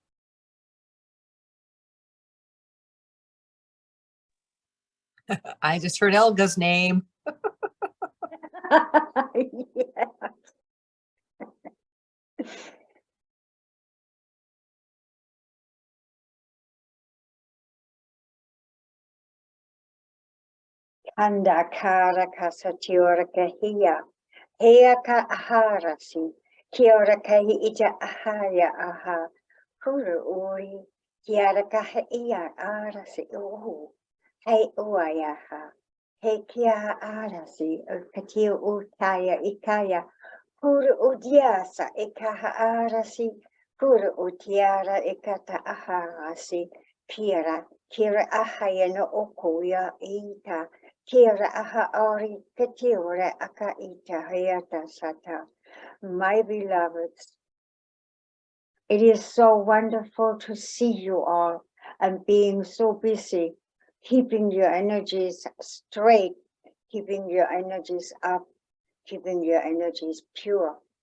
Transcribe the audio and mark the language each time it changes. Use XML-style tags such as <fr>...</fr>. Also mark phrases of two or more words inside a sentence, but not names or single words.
<en>I just heard Elga's name. Kanda kara kasatiora kahia, hea ka aharasi, kiora kahi ita ahaya aha, huru uri, kiara kaha ia arasi uhu, hei uayaha, hei kia arasi, katiu utaya ikaya, huru udiasa ikaha arasi, huru utiara ikata aharasi, pira, kira ahaya no okuya ita, Kira aha ori ketiore aka ita hayata sata. My beloveds, it is so wonderful to see you all and being so busy, keeping your energies straight, keeping your energies up, keeping your energies pure.</en>